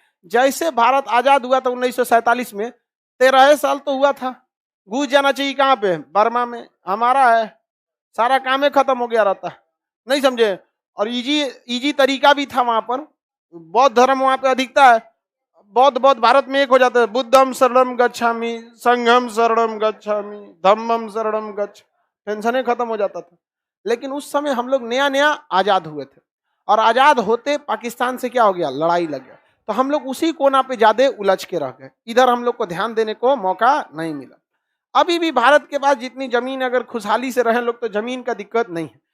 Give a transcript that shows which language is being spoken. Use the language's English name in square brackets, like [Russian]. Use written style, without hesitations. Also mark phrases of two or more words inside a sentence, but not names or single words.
[Hindi] जैसे भारत आजाद हुआ था 1947 में, 13 साल तो हुआ था। घुस जाना चाहिए कहाँ पे? बर्मा में। हमारा है, सारा काम ही खत्म हो गया रहता। नहीं समझे? और इजी तरीका भी था वहां पर। बौद्ध धर्म वहां पे अधिकता है। बौद्ध भारत में एक हो जाता है। [Sanskrit] बुद्धम शरणम गच्छामि, संघम शरणम गच्छामि, धम्मम शरणम गच्छ। [Hindi] टेंशन ही खत्म हो जाता था। लेकिन उस समय हम लोग नया नया आजाद हुए थे, और आजाद होते पाकिस्तान से क्या हो गया? लड़ाई लग गया। तो हम लोग उसी कोना पे ज्यादा उलझ के रह गए, इधर हम लोग को ध्यान देने को मौका नहीं मिला। अभी भी भारत के पास जितनी जमीन, अगर खुशहाली से रहे लोग तो जमीन का दिक्कत नहीं है।